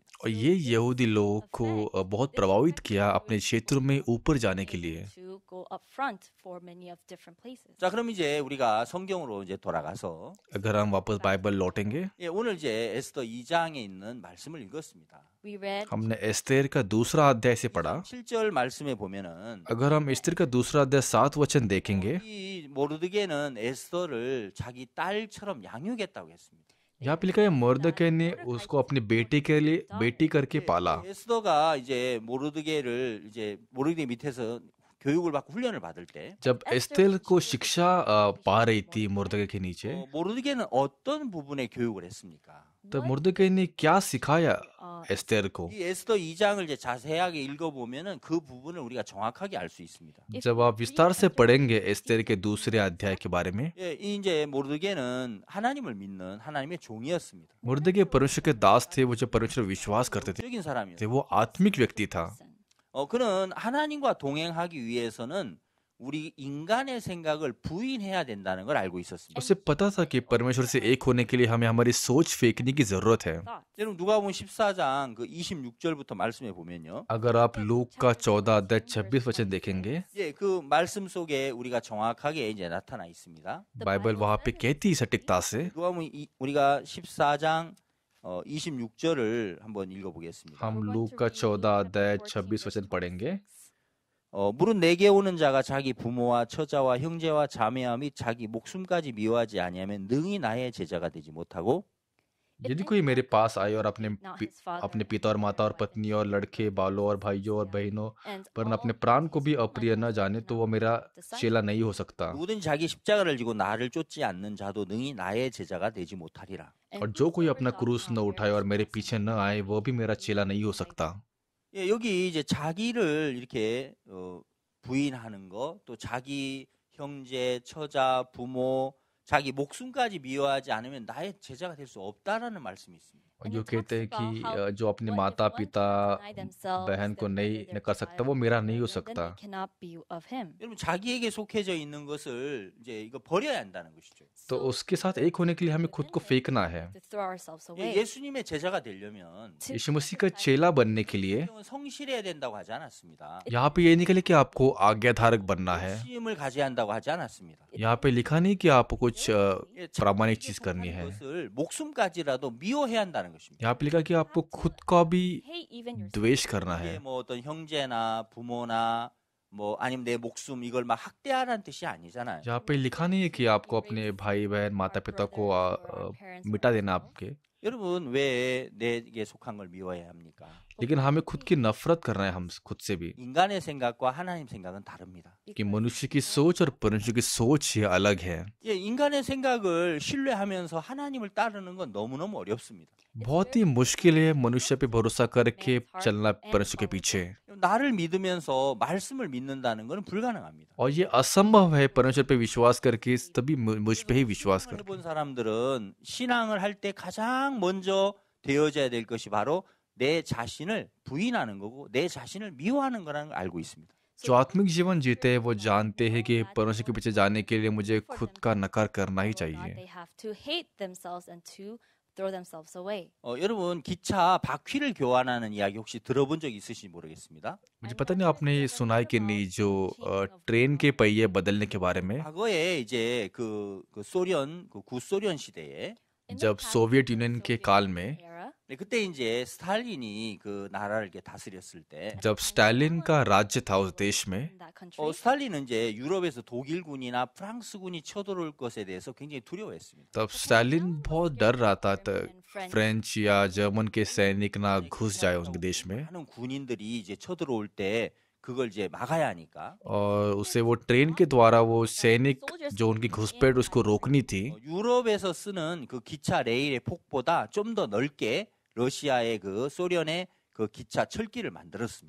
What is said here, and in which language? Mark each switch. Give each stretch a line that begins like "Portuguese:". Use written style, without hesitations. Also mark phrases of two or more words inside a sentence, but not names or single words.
Hindi: और ये यहूदी लोगों को बहुत प्रभावित किया अपने क्षेत्रों में ऊपर जाने के लिए।
English: To go up front for many of different places.
Korean: 자, 그럼 이제 우리가 성경으로 이제 돌아가서
Hindi: अगर हम वापस बाइबल लौटेंगे,
Korean: 예, 오늘 이제 에스더 2장에 있는 말씀을 읽었습니다.
English: We read
Hindi: हमने एस्तेर का दूसरा अध्याय से पढ़ा।
Korean: 7절 말씀에 보면은
Hindi: अगर हम एस्तेर का दूसरा अध्याय 7 वचन देखेंगे,
Korean: 이 모르드게는 에스더를 자기 딸처럼 양육했다고 했습니다.
Hindi: यहाँ पे लिखा है मर्दकै ने उसको अपनी बेटी के लिए बेटी करके पाला।
Korean: 에스더가 이제 모르드게 밑에서 교육을 받고 훈련을 받을 때
Hindi: जब एस्तेर को शिक्षा पा रही थी मुर्दके के नीचे,
Korean: 모르드게는 어떤 부분에 교육을 했습니까?
Hindi: तो मुर्दके ने क्या सिखाया एस्तेर को?
Korean: 이 에스더 2장을 이제 자세하게 읽어보면은 그 부분을 우리가 정확하게 알 수 있습니다.
Hindi: जब आप विस्तार से पढ़ेंगे एस्तेर के दूसरे अध्याय के बारे में,
Korean: 예, 이제 모르드게는 하나님을 믿는 하나님의 종이었습니다.
Hindi: मुर्दके परमेश्वर के दास थे, वो जो परमेश्वर पर विश्वास करते थे,
Korean: 적인 사람이었어요.
Hindi: वो आत्मिक व्यक्ति था।
Korean: 그는 하나님과 동행하기 위해서는 우리 인간의 생각을 부인해야 된다는 걸 알고 있었습니다.
Hindi: उसे पता था कि परमेश्वर से एक होने के लिए हमें हमारी सोच फेंकने की जरूरत है।
Korean: 여러분 누가복음 14장 그 26절부터 말씀해 보면요.
Hindi: अगर आप लूक का 14 अध्याय 26 वचन देखेंगे,
Korean: 예, 그 말씀 속에 우리가 정확하게 이제 나타나 있습니다.
Hindi: बाइबल वहाँ पे कहती है सटीकता से,
Korean: 누가복음 우리가 14장 26절을 한번 읽어보겠습니다.
Hindi: हम लूक का 14 अध्याय 26 वचन पढ़ेंगे।
Korean: 무릇 내게 오는 자가 자기 부모와 처자와 형제와 자매와 및 자기 목숨까지 미워하지 아니하면 능히 나의 제자가 되지 못하고
Hindi: यदि कोई मेरे पास आए और अपने पिता और माता और पत्नी और लड़के बालों और भाइयों और बहनों पर अपने प्राण को भी अप्रिय न जाने तो वो मेरा चेला नहीं हो सकता।
Korean: 누구든 자기 십자가를 지고 나를 쫓지 않는 자도 능히 나의 제자가 되지 못하리라.
Hindi: और जो कोई अपना क्रूस न उठाए और मेरे पीछे न आए वो भी मेरा चेला नहीं हो सकता।
Korean: 예, 여기 이제 자기를 이렇게 부인하는 거, 또 자기 형제, 처자, 부모, 자기 목숨까지 미워하지 않으면 나의 제자가 될 수 없다라는 말씀이 있습니다.
Hindi: और जो कहते हैं कि जो अपने माता पिता बहन को नहीं कर सकता वो मेरा नहीं हो सकता।
Korean: 여러분 자기에게 속해져 있는 것을 이제 이거 버려야 한다는 것이죠.
Hindi: तो उसके साथ एक होने के लिए हमें खुद को फेंकना है।
Korean: 예수님의 제자가 되려면
Hindi: यीशु मसीह का चेला बनने के लिए
Korean: 성실해야 된다고 하지 않았습니다.
Hindi: यहाँ पे ये नहीं लिखा कि आपको आज्ञाधारक बनना है।
Korean: 욕심을 가져야 한다고 하지 않았습니다.
Hindi: यहाँ पे लिखा नहीं कि आपको कुछ प्रामाणिक चीज करनी है।
Korean: 것을 목숨까지라도 미워해야 한다는 것입니다.
Hindi: यहाँ पे लिखा कि आपको खुद का भी द्वेष करना है।
Korean: 이게 뭐 어떤 형제나 부모나 뭐 아니면 내 목숨 이걸 막 학대하라는 뜻이 아니잖아요.
Hindi: यहाँ पे लिखा नहीं है कि आपको अपने भाई बहन माता पिता को मिटा देना आपके,
Korean: 여러분 왜 내게 속한 걸 미워해야 합니까?
Hindi: लेकिन हमें खुद की नफरत करना है हम खुद से भी।
Korean: 인간의 생각과 하나님 생각은 다릅니다.
Hindi: कि मनुष्य की सोच और परमेश्वर की सोच ही अलग है।
Korean: 예, 인간의 생각을 신뢰하면서 하나님을 따르는 건 너무너무 어렵습니다.
Hindi: बहुत ही मुश्किल है मनुष्य पे भरोसा करके चलना परमेश्वर के पीछे।
Korean: 나를 믿으면서 말씀을 믿는다는 건 불가능합니다.
Hindi: और ये असंभव है परमेश्वर पे विश्वास करके तभी मुझ पे ही विश्वास कर।
Korean: 해본 사람들은 신앙을 할 때 가장 먼저 되어져야 될 것이 바로 내 자신을 부인하는 거고 내 자신을 미워하는 거라는 걸 알고 있습니다.
Hindi: जो आत्मिक जीवन जीते हैं वो जानते हैं कि परमेश्वर के पीछे जाने के लिए मुझे खुद का नकार करना ही चाहिए।
Korean: 여러분 기차 바퀴를 교환하는 이야기 혹시 들어본 적 있으신지 모르겠습니다.
Hindi: मुझे पता नहीं आपने सुना है कि नहीं जो ट्रेन के पहिए बदलने के बारे में।
Korean: 과거에 이제 그 소련 그 구소련 시대에
Hindi: जब सोवियत यूनियन के काल में
Korean: 그때 이제 스탈린이 그 나라를 이렇게 다스렸을 때
Hindi: जब स्टालिन का राज्य था उस देश में
Korean: 스탈린은 이제 유럽에서 독일군이나 프랑스군이 쳐들어올 것에 대해서 굉장히 두려워했습니다.
Hindi: तब स्टालिन बहुत डर रहा था फ्रेंच या जर्मन के सैनिक ना घुस जाए उनके देश में।
Korean: 많은 군인들이 이제 쳐들어올 때 그걸 이제 막아야 하니까
Hindi: और उसे वो ट्रेन के द्वारा वो सैनिक जो उनकी घुसपैठ उसको रोकनी थी।
Korean: 유럽에서 쓰는 그 기차 레일의 폭보다 좀 더 넓게 러시아의 그 소련의 그 기차 철길을 만들었습니다.